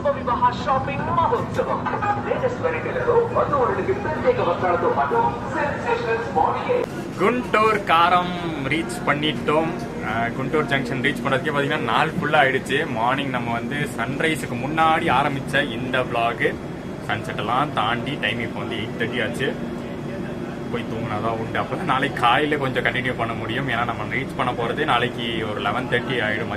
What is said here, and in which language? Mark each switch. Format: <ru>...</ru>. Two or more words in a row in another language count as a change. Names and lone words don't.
<te>మహా షాపింగ్ మహోత్సవం. లేటెస్ట్ వెరైటీలతో వధువులకు ప్రత్యేక వస్త్రాలతో పాటు</te> <en>sensational spot</en> <ta>குண்டூர் காரம் ரீச் பண்ணிட்டோம். குண்டூர் ஜங்ஷன் ரீச் பண்ணுறதுக்கே பார்த்தீங்கன்னா நாள் ஃபுல்லாக ஆயிடுச்சு. மார்னிங் நம்ம வந்து சன்ரைஸுக்கு முன்னாடி ஆரம்பித்த இந்த vlog சன்செட்டெல்லாம் தாண்டி டைம் இப்போ வந்து 8:30 ஆச்சு. போய் தூங்கினாதான் உண்டு. அப்போ தான் நாளைக்கு காலையில் கொஞ்சம் கண்டினியூ பண்ண முடியும். ஏன்னா நம்ம ரீச் பண்ண போகிறது நாளைக்கு ஒரு 11:30 ஆகிடும்.</ta>